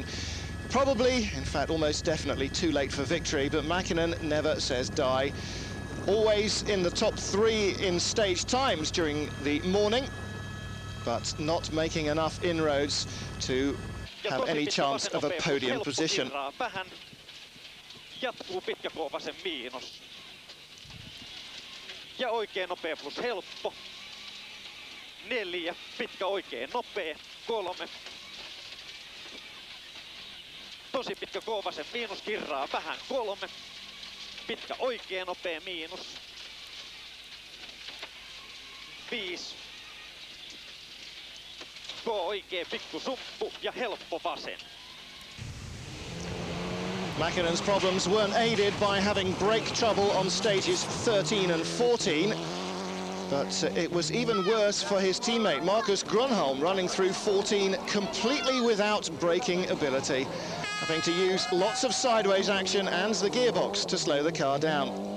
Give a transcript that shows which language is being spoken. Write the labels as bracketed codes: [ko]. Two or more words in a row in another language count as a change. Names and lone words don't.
[en] Probably, in fact, almost definitely too late for victory, but Mäkinen never says die. Always in the top 3 in stage times during the morning, but not making enough inroads to have any chance of a podium position. [fi] Jatkuu pitkä K vasen miinus. Ja oikein nopea plus helppo. 4, pitkä oikein nopea. 3. Tosi pitkä K vasen miinus, kirraa vähän. 3. Pitkä oikein nopea miinus. 5. K oikein pikku sumppu ja helppo vasen. [en] Mäkinen's problems weren't aided by having brake trouble on stages 13 and 14, but it was even worse for his teammate Marcus Grönholm, running through 14 completely without braking ability, having to use lots of sideways action and the gearbox to slow the car down.